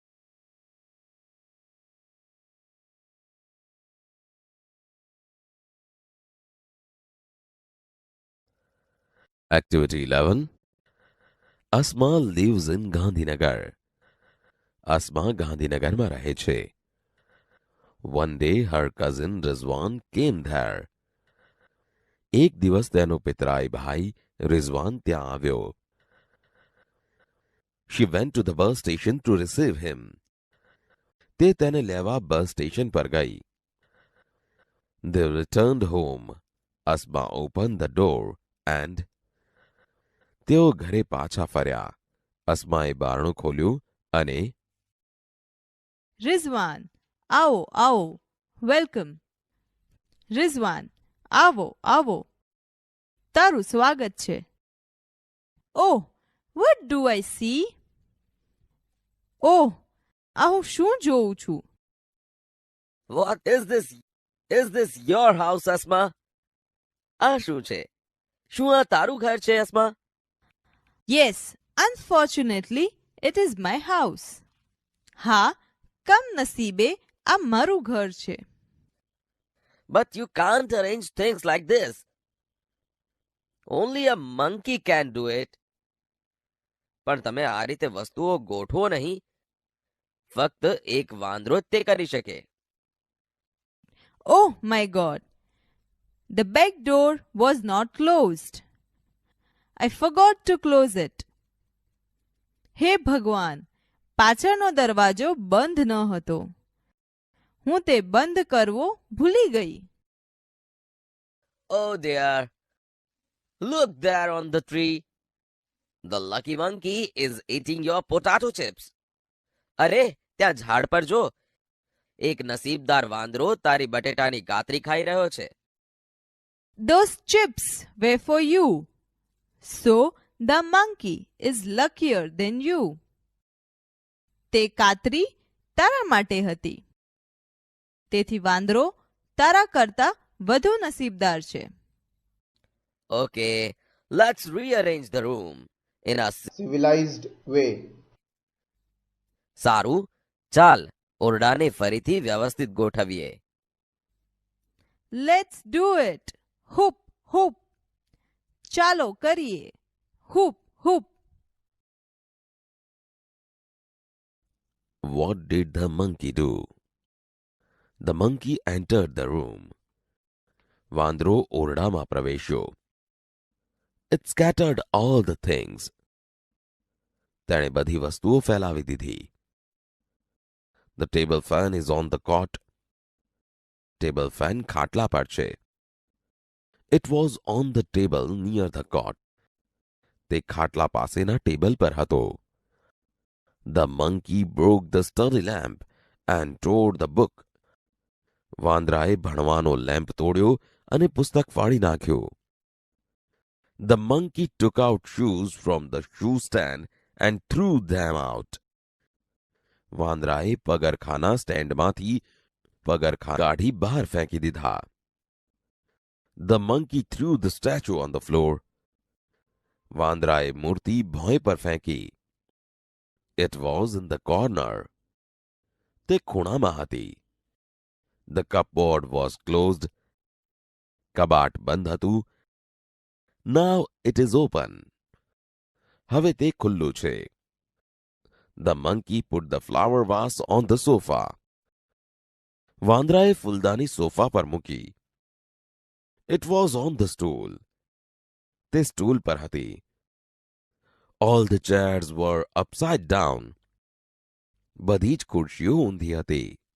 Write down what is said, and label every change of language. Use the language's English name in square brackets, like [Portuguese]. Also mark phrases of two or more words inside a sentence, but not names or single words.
[English] Activity 11. Asma lives in Gandhinagar. [Gujarati] Asma ગાંધીનગરમાં રહે છે. [English] One day her cousin Rizwan came there. [Gujarati] એક દિવસ તેનો પિતરાઈ ભાઈ રિઝવાન ત્યાં આવ્યો. [English] She went to the bus station to receive him. [Gujarati] તે તેને લેવા બસ સ્ટેશન પર ગઈ. [English] They returned home. Asma opened the door and [Gujarati] તેઓ ઘરે પાછા ફર્યા. અસ્માએ બારણું ખોલ્યું અને [Hindi] Rizwan, आओ, आओ, [English] welcome. Rizwan, [Gujarati] આવો, આવો. તારું સ્વાગત છે. [English] Oh, what do I see? [Gujarati] Oh, આ હું શું જોઉં છું? [English] What is this? Is this your house, Asma? [Gujarati] આ શું છે? શું આ તારું ઘર છે, Asma? [English] Yes, unfortunately, It is my house. [Gujarati] હા, કમનસીબે આ મારું ઘર છે. [English] But you can't arrange things like this. Only a monkey can do it. [Gujarati] પણ તમે આ રીતે વસ્તુઓ ગોઠવો નહીં. ફક્ત એક વાંદરો જ તે કરી શકે. [English] Oh my God! The back door was not closed. I forgot to close it. [Gujarati] હે ભગવાન, પાછળનો દરવાજો બંધ ન હતો. હું તે બંધ કરવો ભૂલી ગઈ. [English] Oh dear. Look there on the tree. The lucky monkey is eating your potato chips. [Gujarati] અરે, ત્યાં ઝાડ પર જો. એક નસીબદાર વાંદરો તારી બટેટાની કાતરી ખાઈ રહ્યો છે. [English] Those chips were for you. So the monkey is luckier than you. [Gujarati] તે કાતરી તારા માટે હતી. તેથી વાંદરો તારા કરતા વધુ નસીબદાર છે. [English] Okay, let's rearrange the room in a civilized way. [Gujarati] સારું, ચાલ ઓરડાને ફરીથી વ્યવસ્થિત ગોઠવીએ. [English] Let's do it. Hoop, hoop. [Gujarati] ચાલો કરીએ. Hoop, hoop. [English] What did the monkey do? The monkey entered the room. [Gujarati] વાંદરો ઓરડામાં પ્રવેશ્યો. [English] It scattered all the things. [Gujarati] તેણે બધી વસ્તુઓ ફેલાવી દીધી. [English] The table fan is on the cot. Table fan [Gujarati] ખાટલા પર છે. [English] It was on the table near the cot. [Gujarati] તે ખાટલા પાસેના ટેબલ પર હતો. [English] The monkey broke the study lamp and tore the book. [Gujarati] વાંદરાએ ભણવાનો લેમ્પ તોડ્યો અને પુસ્તક ફાડી નાખ્યો. [English] The monkey took out shoes from the shoe stand and threw them out. [Gujarati] વાંદરાએ પગરખાના સ્ટેન્ડમાંથી પગરખા કાઢી બહાર ફેંકી દીધા. [English] The monkey threw the statue on the floor. [Gujarati] વાંદરાએ મૂર્તિ ભોંય પર ફેંકી. [English] It was in the corner. [Gujarati] તે ખૂણામાં હતી. [English] The cupboard was closed. [Gujarati] કબાટ બંધ હતું. [English] Now it is open. [Gujarati] હવે તે ખુલ્લું છે. [English] The monkey put the flower vase on the sofa. [Gujarati] વાંદરાએ ફૂલદાની સોફા પર મૂકી. [English] It was on the stool. [Gujarati] તે સ્ટૂલ પર હતી. [English] All the chairs were upside down. [Gujarati] બધી જ ખુરશીઓ ઊંધી હતી.